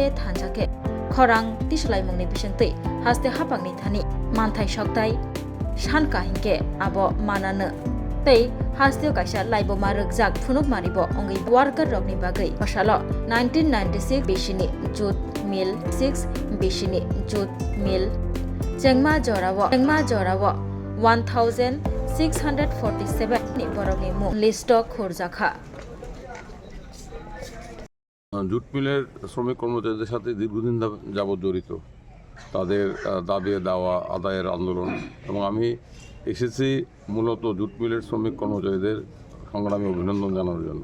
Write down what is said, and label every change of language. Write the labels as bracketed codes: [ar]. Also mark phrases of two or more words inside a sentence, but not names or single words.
[trp] थानजाके खरां तिसलाय मुंनि बिसंतै हास्ते हापांनि थानि मानथाय सकताय सानका हिंके आबो मानानो तै हास्तेव काइसा लाइबोमा रगजाक फुनुक मारिबो अंगै वार्कार रकनि बागै अशाल 1996 बेसिनि [en] jute mill [trp] 6 बेसिनि [en] jute mill [trp] जेंमा जराव 1647 नि बरगनि मु लिस्ट खुरजाखा [bn] জুট মিলের শ্রমিক কর্মচারীদের সাথে দীর্ঘদিন যাবৎ জড়িত তাদের দাবি দেওয়া আদায়ের আন্দোলন এবং আমি এসেছি মূলত জুট মিলের শ্রমিক কর্মচারীদের সংগ্রামে অভিনন্দন জানানোর জন্য।